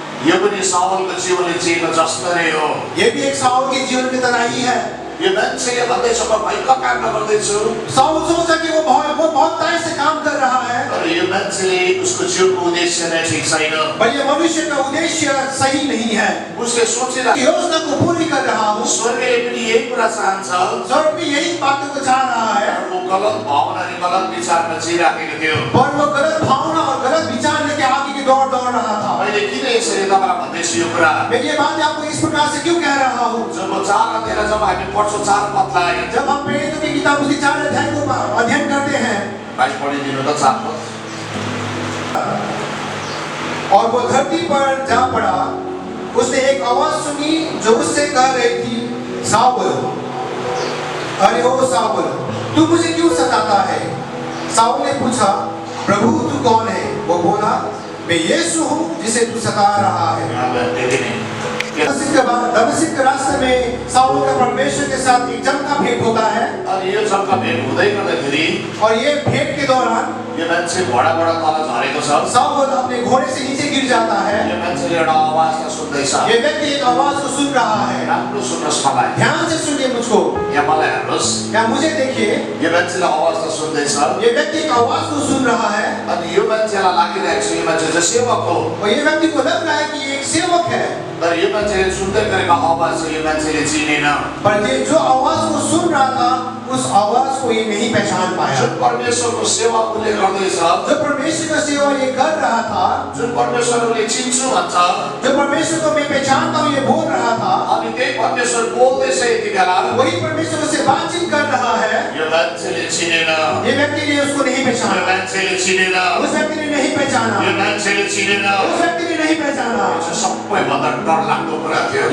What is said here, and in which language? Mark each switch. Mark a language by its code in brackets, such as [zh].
[ne] यो पनि साउलको जीवनले जिएको जस्तै हो। [hi] ये भी एक साउल के जीवन की तरह ही है। [ne] यो मान्छेले भन्दैछ म भयङ्कर काम गर्दैछु, [hi] साउल सोचा कि वो बहुत तय से काम कर रहा है, [ne] तर यो मान्छेले उसको जीवनको उद्देश्य नै ठिक छैन। [hi] पर ये मनुष्य का उद्देश्य सही नहीं है। [ne] उसले सोचेर [hi] योजना को पूरी कर रहा हूँ, [ne] स्वर्गले पनि यही कुरा चाहन्छ, [hi] स्वर्ग भी यही बातों को चाह रहा है, [ne] वो गलत भावना अनि गलत विचारमा जिराखेको थियो। [hi] पर वो गलत भावना और गलत विचार लेके आगे की दौड़ रहा था। [ne] मैले किन यसरी तपाईँलाई भन्दैछु यो कुरा? [hi] मैं ये बात आपको इस प्रकार से क्यों कह रहा हूँ? [ne] जब 4 अध्याय जब हामी पढ्छौँ 4 पदलाई, [hi] जब हम प्रेरितों की किताब उसकी 4 अध्याय को अध्ययन करते हैं, [ne] भाइ पढिदिनु त 4 पद। [hi] और वो धरती पर जा पड़ा, उसने एक आवाज सुनी जो उससे कह रही थी, साउल, अरे ओ साउल, तू मुझे क्यों सताता है? साउल ने पूछा, प्रभु तू कौन है? वो बोला, मैं यीशु हूँ जिसे तू सता रहा है। दमिश्क के रास्ते में साउल का परमेश्वर के साथ एक जंग का भेंट होता है, [ne] अनि यो जग्गा भेट हुँदै गर्दाखेरि [hi] और ये भेंट के दौरान [ne] यो मान्छे घोडाबाट तल झरेको छ। [hi] साउल अपने घोड़े से नीचे गिर जाता है। [ne] यो मान्छेले एउटा आवाजलाई सुन्दैछ। [hi] ये व्यक्ति एक आवाज को सुन रहा है। [ne] राम्रो सुन्नुहोस् मलाई, [hi] ध्यान से सुनिए मुझको, [ne] यहाँ मलाई हेर्नुहोस्। [hi] या मुझे देखिए, [ne] यो मान्छेले आवाजलाई सुन्दैछ, [hi] ये व्यक्ति एक आवाज को सुन रहा है, [ne] अनि यो मान्छेलाई लागिरहेको छ यो मान्छे चाहिँ सेवक हो। [hi] और ये व्यक्ति को लग रहा है कि ये एक सेवक है, [ne] तर यो मान्छेले सुन्दै गरेको आवाज चाहिँ यो मान्छेले चिनेन। [hi] पर ये जो आवाज को सुन रहा था, उस आवाज को ये नहीं पहचान पाया। [ne] जुन परमेश्वरको सेवा उसले गर्दैछ, [hi] जो परमेश्वर का सेवा ये कर रहा था, [ne] जुन परमेश्वरले चिन्छु भन्छ, [hi] जो परमेश्वर को मैं पहचानता हूँ ये बोल रहा था, [ne] अनि त्यही परमेश्वर बोल्दैछ यति बेला, [hi] वही परमेश्वर से बातचीत कर रहा है, [ne] यो मान्छेले चिनेन। [hi] ये व्यक्ति ने उसको नहीं [ne] यो [hi] पहचाना, [ne] मान्छेले चिनेन। [hi] उस व्यक्ति ने नहीं पहचाना, [ne] यो मान्छेले चिनेन। [hi] उस व्यक्ति ने नहीं पहचाना। [ne] यो चाहिँ सबैभन्दा डरलाग्दो कुरा थियो।